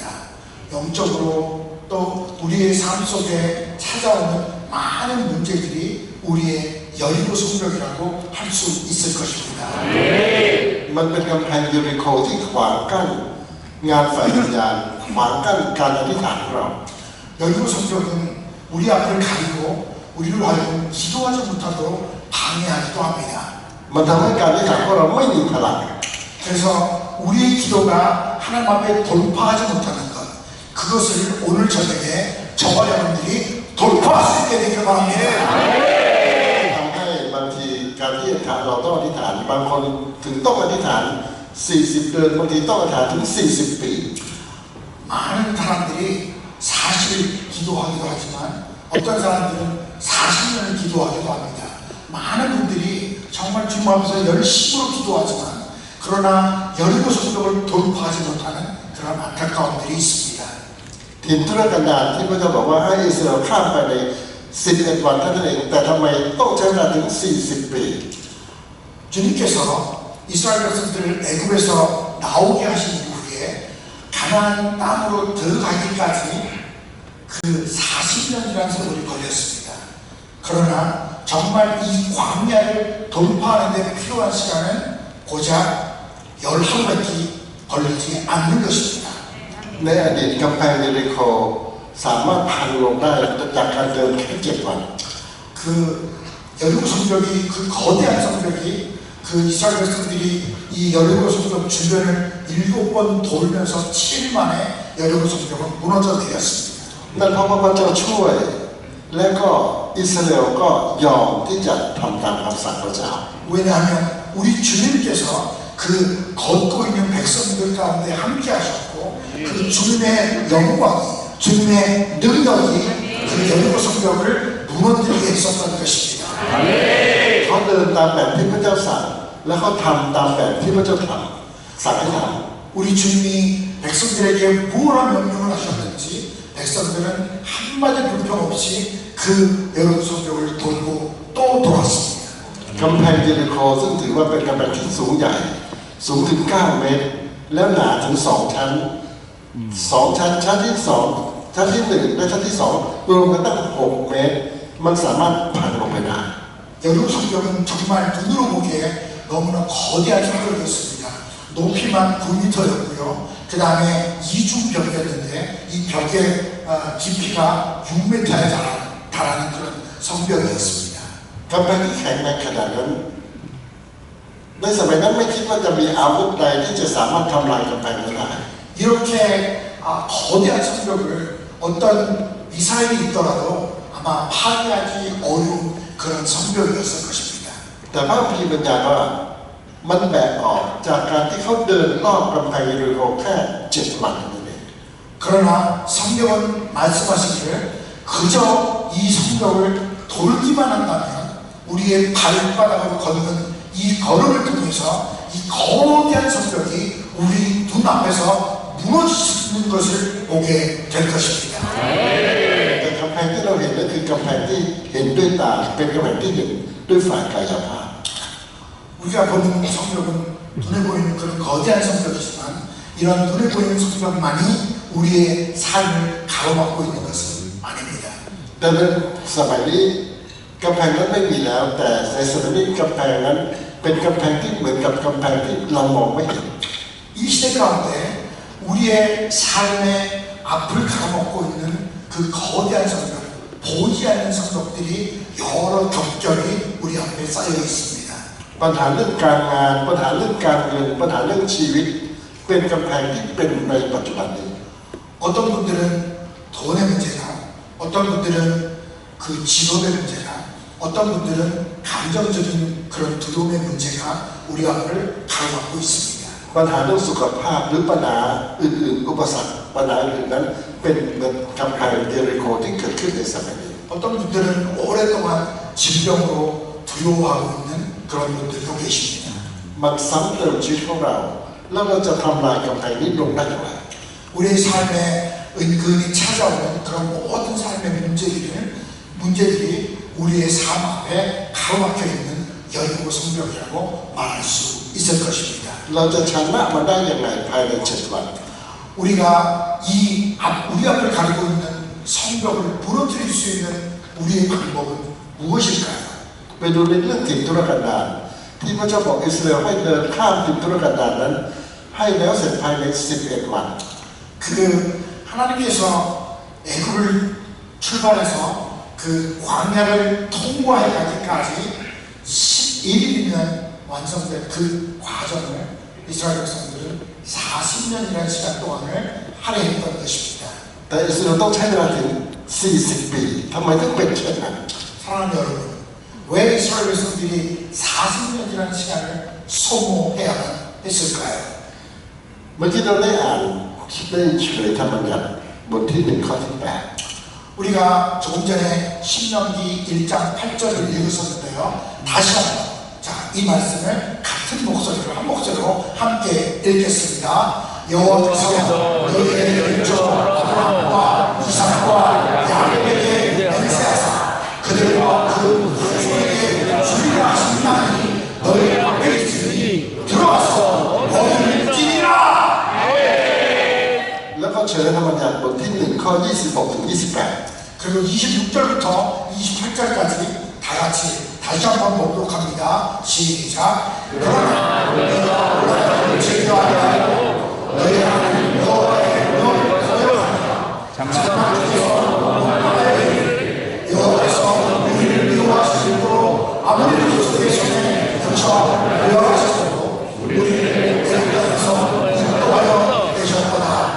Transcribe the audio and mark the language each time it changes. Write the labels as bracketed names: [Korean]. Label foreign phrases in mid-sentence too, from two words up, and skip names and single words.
[Korean] 영적으로 또 우리의 삶 속에 찾아오는 많은 문제들이 우리의 여리고 성벽이라고 할 수 있을 것입니다. [Thai] มันเป็นกำแพงเยริโคที่ขวางกั้นงานฝ่ายวิญญาณขวางกั้นการอธิษฐานของเรา [Korean] 여리고 성벽은 우리 앞을 가리고 우리를 하여금 기도하지 못하도록 방해하기도 합니다. [Thai] มันทำให้การอธิษฐานของเราไม่มีพลัง [Korean] 그래서 우리의 기도가 하나님 앞에 돌파하지 못하는 것 그것을 오늘 저녁에 저와 여러분들이 돌파할 수 있게 되길 바랍니다. [Thai] ทำให้บางทีการที่อธิษฐานเราต้องอธิษฐานบางคนถึงต้องอธิษฐาน40 เดือนบางทีต้องอธิษฐานถึง40 ปี [Korean] 많은 사람들이 40일 기도하기도 하지만 어떤 사람들은 40년을 기도하기도 합니다. 많은 분들이 정말 주님 앞에서 열심으로 기도하지만 그러나 여리고 성벽을 돌파하지 못하는 그런 안타까운 일이 있습니다. [Thai] ทีมธุรกันดารที่พระเจ้าบอกว่าให้อิสราเอลข้ามไปใน11 วันเท่านั้นเองแต่ทำไมต้องใช้เวลาถึง40 ปี [Korean] 주님께서 이스라엘 백성들을 애굽에서 나오게 하신 이후에 가나안 땅으로 들어가기까지 그 40년이라는 세월이 걸렸습니다. 그러나 정말 이 광야를 돌파하는 데 필요한 시간은 고작 11밖에 걸리지 않는 것입니다. [Thai] ในอดีตกำแพงเยริโคสามารถพังลงได้จากการเดินแค่7 วัน [Korean] 그 여리고 성벽이 그 거대한 성벽이 그 이스라엘 백성들이 이 여리고 성벽 주변을 7번 돌면서 7일 만에 여리고 성벽은 무너져 내렸습니다. [Thai] นั่นเพราะว่าพระเจ้าช่วยและก็อิสราเอลก็ยอมที่จะทำตามคำสั่งพระเจ้า [Korean] 왜냐하면 우리 주님께서 그 걷고 있는 백성들 가운데 함께 하셨고 그 주님의 영광이 주님의 능력이 그 여리고 성벽을 무너뜨리게 했었던 것입니다. [Thai] เขาเดินตามแบบที่พระเจ้าสั่งและเขาทำตามแบบที่พระเจ้าสั่งให้ท [Korean] 우리 주님이 백성들에게 무엇을 명령을 하셨는지 백성들은 한마디 불평 없이 그 여리고 성벽을 돌고 또 돌았습니다. [Thai] ำกำแพงเยริโคซึ่งถือว่าเป็นกำแพงที่สูงใหญ่สูงถึง9 เมตรแล้วหนาถึง2 ชั้นชั้นที่2ชั้นที่1และชั้นที่2รวมกันตั้ง6 เมตรมันสามารถพังลงไปได้ [Korean] 여리고 성벽은 정말 눈으로 보기에 너무나 거대한 성벽이었습니다. 높이만 9m였고요. 그 다음에 이중벽이었는데 이 벽의 깊이가 6m에 달하는 그런 성벽이었습니다. [Thai] กำแพงที่แข็งแรงขนาดนั้นในสมัยนั้นไม่คิดว่าจะมีอาวุธใดที่จะสามารถทำลายกำแพงนั้นได้ [Korean] 이렇게 거대한 성벽을 어떤 미사일이 있더라도 아마 파괴하기 어려운 그런 성벽이었을 것입니다. [Thai] แต่พระคัมภีร์บรรยายว่ามันแบกออกจากการที่เขาเดินรอบกำแพงเยริโคแค่7 วันเท่านั้นเอง [Korean] 그러나 성경은 말씀하시기를 그저 이 성벽을 돌기만 한다면 우리의 발바닥으로 걷는 이 걸음을 통해서 이 거대한 성벽이 우리 눈앞에서 무너지는 것을 보게 될 것입니다. [Thai] แต่กำแพงที่เราเห็นนั่นคือกำแพงที่เห็นด้วยตาเป็นกำแพงที่เห็นด้วยฝ่ายกายภาพ [Korean] 우리가 보는 성벽은 눈에 보이는 그런 거대한 성벽이지만 이런 눈에 보이는 성벽만이 우리의 삶을 가로막고 있는 것은 아닙니다. [Thai] แต่ในสมัยนี้กำแพงนั้นไม่มีแล้วแต่ในสมัยนี้กำแพงนั้นเป็นกำแพงที่เหมือนกับกำแพงที่เรามองไม่เห็น [Korean] 이 시대 가운데 우리의 삶의 앞을 가로막고 있는 그 거대한 성벽, 보이지 않는 성벽들이 여러 겹겹이 우리 앞에 쌓여 있습니다. [Thai] ปัญหาเรื่องการงานปัญหาเรื่องการเงินปัญหาเรื่องชีวิตเป็นกำแพงที่เป็นในปัจจุบันนี้ [Korean] 어떤 분들은 돈의 문제나 어떤 분들은 그 직업의 문제나 어떤 분들은 감정적인 그런 두려움의 문제가 우리 앞을 가로막고 있습니다. [Thai] ปัญหาเรื่องสุขภาพหรือปัญหาอื่นๆอุปสรรคปัญหาอื่นนั้นเป็นเหมือนกำแพงเยริโคที่เกิดขึ้นในสมัยนี้ [Korean] 어떤 분들은 오랫동안 질병으로 두려워하고 있는 그런 분들도 계십니다. [Thai] มันซ้ำเติมชีวิตของเราแล้วเราจะทำลายกำแพงนี้ลงได้อย่างไร [Korean] 우리의 삶에 은근히 찾아오는 그런 모든 삶의 문제들이 우리의 삶 앞에 가로막혀 있는 여리고 성벽이라고 말할 수 있을 것입니다. [Thai] เราจะชนะมันได้อย่างไรภายใน7 วัน [Korean] 우리가 우리 앞을 가리고 있는 성벽을 무너뜨릴 수 있는 우리의 방법은 무엇일까요? [Thai] ไปดูในเรื่องถิ่นทุรกันดารที่พระเจ้าบอกอิสราเอลให้เดินข้ามถิ่นทุรกันดารนั้นให้แล้วเสร็จภายใน11 วัน [Korean] 그 하나님께서 애굽을 출발해서 그 광야를 통과해 가기까지 11일이면 완성된 그 과정을 이스라엘 백성들은 40년이라는 시간 동안을 할애했던 것입니다. [Thai] แต่อิสราเอลต้องใช้เวลาถึง40 ปีทำไมถึงเป็นเช่นนั้น [Korean] 사랑하는 여러분, 왜 이스라엘 백성들이 40년이라는 시간을 소모해야만 했을까요? [Thai] เมื่อกี้เราได้อ่านได้เฉลยธรรมบัญญัติบทที่1 ข้อที่ 8 [Korean] 우리가 조금 전에 신명기 1장 8절을 읽었었는데요. 다시 한번 이 말씀을 같은 목소리로 한 목소리로 함께 읽겠습니다. 여호와께서 너희의 종 아브라함과 이삭과 야곱에게 맹세하사 그들과 그 후손에게 주리라 하시나니 너희 앞에 있으니 들어가서 너희를 찌리라. [Thai] แล้วก็เชิญธรรมบัญญัติบทที่1ข้อ26ถึง28 [Korean] 그리고 26절부터 28절까지 다 같이 다시 한번 보도록 합니다. 시작. 그러나 너희가 올라가기를 즐겨하여 너희 하나님 여호와의 명을 거역하며 여호와께서 우리를 미워하시므로 아무리 그리스도의 손에 붙여 미워하셨어도 우리를 애굽 땅에서 인도하여 내셨도다.